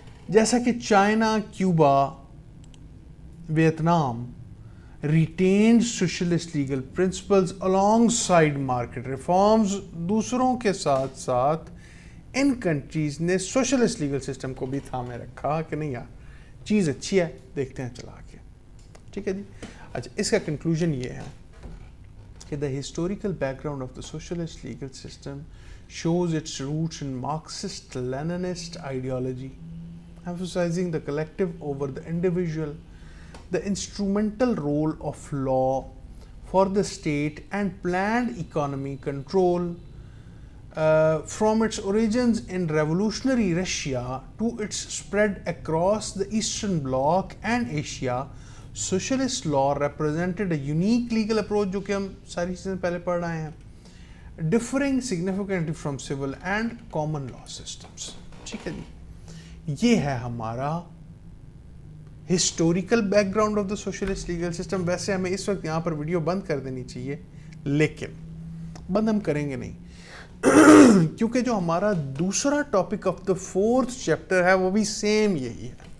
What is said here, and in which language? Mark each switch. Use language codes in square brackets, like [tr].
[hi] जैसा कि China, Cuba, Vietnam [en] retained socialist legal principles alongside market reforms, [hi] दूसरों के साथ साथ इन कंट्रीज ने सोशलिस्ट लीगल सिस्टम को भी थामे रखा कि नहीं यार चीज़ अच्छी है, देखते हैं चला के, ठीक है जी। अच्छा, इसका कंक्लूजन ये है कि [en] The historical background of the socialist legal system shows its roots in Marxist Leninist ideology, emphasizing the collective over the individual, the instrumental role of law for the state and planned economy control. From its origins in revolutionary Russia to its spread across the Eastern Bloc and Asia, socialist law represented a unique legal approach, [hi] जो कि हम सारी चीज़ें पहले पढ़ रहे हैं, [en] differing significantly from civil and common law systems, [hi] ठीक है जी। ये है हमारा [en] Historical background of the socialist legal system. [hi] वैसे हमें इस वक्त यहाँ पर वीडियो बंद कर देनी चाहिए, लेकिन बंद हम करेंगे नहीं क्योंकि जो हमारा दूसरा topic of the 4th chapter है वो भी सेम यही है।